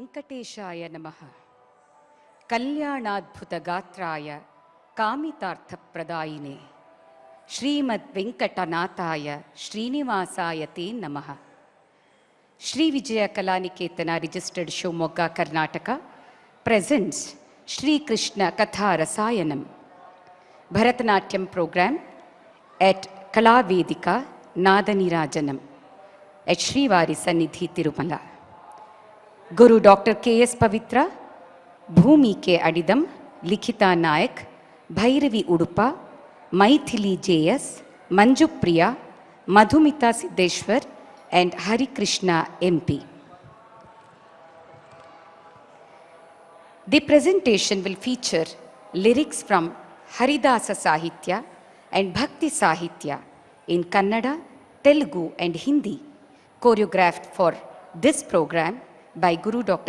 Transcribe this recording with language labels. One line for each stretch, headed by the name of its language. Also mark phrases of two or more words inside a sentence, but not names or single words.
Sanskrit: ವೆಂಕಟೇಶಾಯ ನಮಃ. ಕಲ್ಯಾಣಾದ್ಭುತ ಗಾತ್ರಾಯ ಕಾಮಿತಾರ್ಥಪ್ರದಾಯಿನೇ ಶ್ರೀಮದ್ ವೆಂಕಟನಾಥಾಯ ಶ್ರೀನಿವಾಸಾಯ ತೇ ನಮಃ.
English: Shri Vijaya Kalaniketana registered Shivamogga Karnataka presents Shri Krishna Katha Rasayanam Bharatanatyam program at ಕಲಾವೇದಿಕಾ ನಾದನಿರಾಜನಂ at ಶ್ರೀವಾರಿ ಸನ್ನಿಧಿ ತಿರುಮಲ. Guru Doctor K.S. Pavitra, Bhumi K Adidam, Likhita Nayak, Bhairavi Udupa, Maithili J.S., Manjupriya, Madhumita Siddheshwar and Harikrishna MP. The presentation will feature lyrics from Haridasa Sahitya and Bhakti Sahitya in Kannada, Telugu and Hindi, choreographed for this program by Guru Dr.